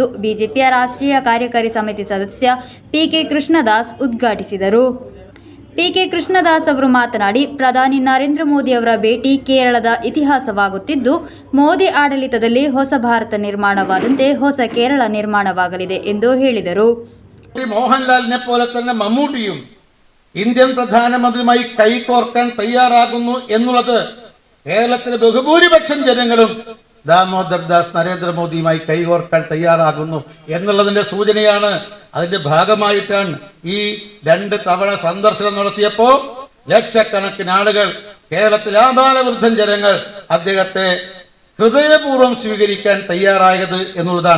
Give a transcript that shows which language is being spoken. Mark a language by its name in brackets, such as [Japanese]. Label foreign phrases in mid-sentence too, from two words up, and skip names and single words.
[Kannada] ಬಿಜೆಪಿಯ ರಾಷ್ಟ್ರೀಯ ಕಾರ್ಯಕಾರಿ ಸಮಿತಿ ಸದಸ್ಯ ಪಿಕೆ ಕೃಷ್ಣದಾಸ್ ಉದ್ಘಾಟಿಸಿದರು. ಪಿಕೆ ಕೃಷ್ಣದಾಸ್ ಅವರು ಮಾತನಾಡಿ, ಪ್ರಧಾನಿ ನರೇಂದ್ರ ಮೋದಿ ಅವರ ಭೇಟಿ ಕೇರಳದ ಇತಿಹಾಸವಾಗುತ್ತಿದ್ದು, ಮೋದಿ ಆಡಳಿತದಲ್ಲಿ ಹೊಸ ಭಾರತ ನಿರ್ಮಾಣವಾದಂತೆ ಹೊಸ ಕೇರಳ ನಿರ್ಮಾಣವಾಗಲಿದೆ ಎಂದು ಹೇಳಿದರು. [Malayalam] മോഹൻലാലിനെ പോലെ തന്നെ മമ്മൂട്ടിയും ഇന്ത്യൻ പ്രധാനമന്ത്രിയുമായി കൈകോർക്കാൻ തയ്യാറാകുന്നു എന്നുള്ളത് കേരളത്തിലെ ബഹുഭൂരിപക്ഷം ജനങ്ങളും ദാമോദർ ദാസ് നരേന്ദ്രമോദിയുമായി കൈകോർക്കാൻ തയ്യാറാകുന്നു എന്നുള്ളതിന്റെ സൂചനയാണ്. അതിന്റെ ഭാഗമായിട്ടാണ് ഈ 2 തവണ സന്ദർശനം നടത്തിയപ്പോൾ ലക്ഷക്കണക്കിന് ആളുകൾ, കേരളത്തിലെ ആബാലവൃദ്ധൻ ജനങ്ങൾ അദ്ദേഹത്തെ ഹൃദയപൂർവ്വം സ്വീകരിക്കാൻ തയ്യാറായത് എന്നുള്ളതാണ്.